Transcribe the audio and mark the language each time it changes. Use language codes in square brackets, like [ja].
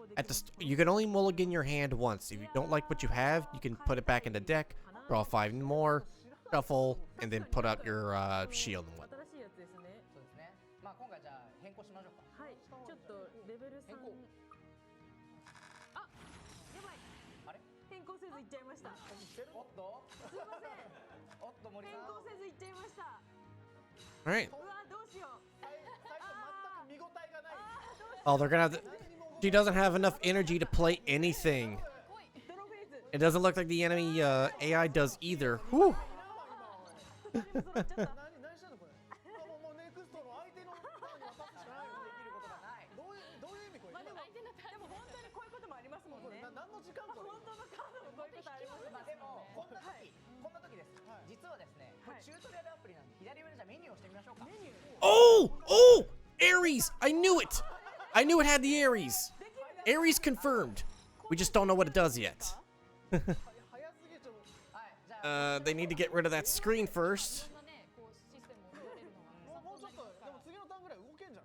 [en] At the you can only mulligan your hand once. If you don't like what you have, you can put it back in the deck, draw 5 more, shuffle, and then put up your shield and whatnot. [ja] 新しいやつですね。そうですね。今回じゃあ変更しましょうか。はい、ちょっとレベル3 変更。あ、やばい。あれ？変更せずいっちゃいました。おっと？すいません。おっと森変さん。更せずいっちゃいました。 [en] All right. [ja] うわ、どうしよう。最初全く見応えがない。 [en] Oh, they're gonna have to. She doesn't have enough energy to play anything. [ja] ドロフェイズ。 [en] It doesn't look like the enemy AI does either. Whew. [ja] 二人も揃っちゃった。何してんのこれ？もうネクストの相手のターンに渡すしかないの。できることがない。どういう意味これ？まあでも本当にこういうこともありますもんね。何の時間これ？本当のカードもこういうことあります。まあでもこんな時です。はい実はですね、これチュートリアルアプリなんで左上でじゃあメニューをしてみましょうか。メニュー。 [en] Oh! Oh! Ares! I knew it! I knew it had the Ares. Ares confirmed. We just don't know what it does yet. [ja] 早すぎちょっと。はい、じゃあ [en] They need to get rid of that screen first. [ja] そんなね、こうシステムを作れるのはもうちょっとでも次のターンぐらい動けんじゃん。